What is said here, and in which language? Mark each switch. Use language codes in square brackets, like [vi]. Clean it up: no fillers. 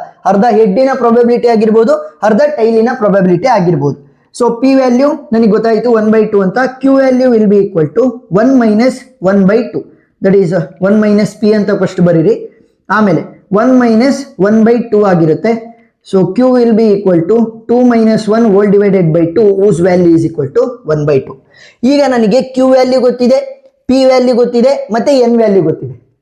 [kn] ಅರ್ಧ ಹೆಡ್ಡಿನ ಪ್ರೊಬ್ಯಾಬಿಲಿಟಿ ಆಗಿರ್ಬೋದು, ಅರ್ಧ ಟೈಲಿನ ಪ್ರೊಬ್ಯಾಬಿಲಿಟಿ ಆಗಿರ್ಬೋದು. ಸೊ ಪಿ ವ್ಯಾಲ್ಯೂ ನನಗೆ ಗೊತ್ತಾಯ್ತು 1/2 ಅಂತ. [en] Q value will be equal to 1 - 1/2, that is 1 - p [kn] ಅಂತ ಫಸ್ಟ್ ಬರೀರಿ, ಆಮೇಲೆ 1 - 1/2 ಆಗಿರುತ್ತೆ. [en] So q will be equal to 2 - 1 whole divided by 2 whose value is equal to 1/2. [kn] ಈಗ ನನಗೆ q ವ್ಯಾಲ್ಯೂ ಗೊತ್ತಿದೆ, p ವ್ಯಾಲ್ಯೂ ಗೊತ್ತಿದೆ, ಮತ್ತೆ n ವ್ಯಾಲ್ಯೂ ಗೊತ್ತಿದೆ.